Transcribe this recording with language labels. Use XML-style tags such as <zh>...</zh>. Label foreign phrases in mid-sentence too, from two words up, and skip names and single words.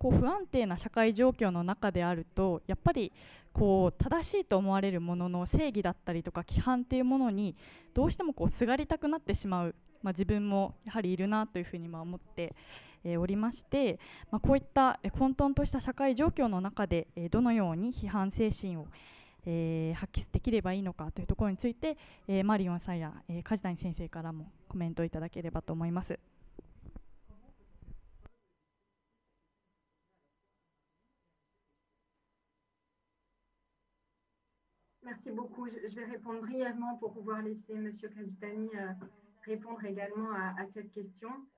<ja>不安定な社会状況の中であると、やっぱり正しいと思われるものの正義だったりとか規範というものにどうしてもすがりたくなってしまう、自分もやはりいるなというふうに思っておりまして、こういった混沌とした社会状況の中でどのように批判精神を発揮できればいいのかというところについて、マリオンさんや梶谷先生からもコメントいただければと思います。</ja> <fr>Merci beaucoup. Je vais répondre brièvement pour pouvoir laisser M. Kajitani répondre également à cette question.</fr>